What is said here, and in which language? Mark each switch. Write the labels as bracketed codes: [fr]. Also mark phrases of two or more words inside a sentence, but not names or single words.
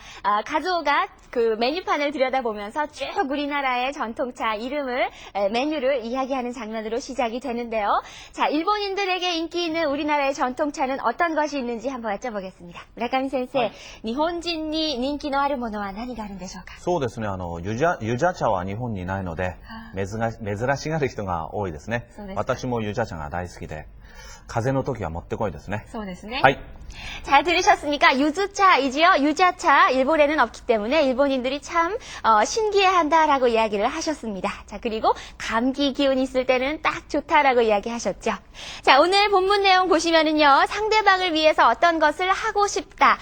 [ko] 가족가 그 메뉴판을 들여다보면서 쭉 우리나라의 전통차 이름을, 메뉴를 이야기하는 장면으로 시작이 되는데요. 자, 일본인들에게 인기 있는 우리나라의 전통차는 어떤 것이 있는지 한번 여쭤보겠습니다. [ja] 무라카미 센세, [ko] 일본인이 인기 [ja] のあるものは何があるんでしょうか? う。そうですね、ゆじゃ茶は日本にないので、珍しがる人が多いですね。私もゆじゃ茶が大好きで、風邪の時はもってこいですね。そうですね。はい。 [ko] 잘 들으셨습니까? 유즈차이지요. 유자차 일본에는 없기 때문에 일본인들이 참 신기해한다라고 이야기를 하셨습니다. 자, 그리고 감기 기운 있을 때는 딱 좋다라고 이야기하셨죠. 자, 오늘 본문 내용 보시면은요. 상대방을 위해서 어떤 것을 하고 싶다.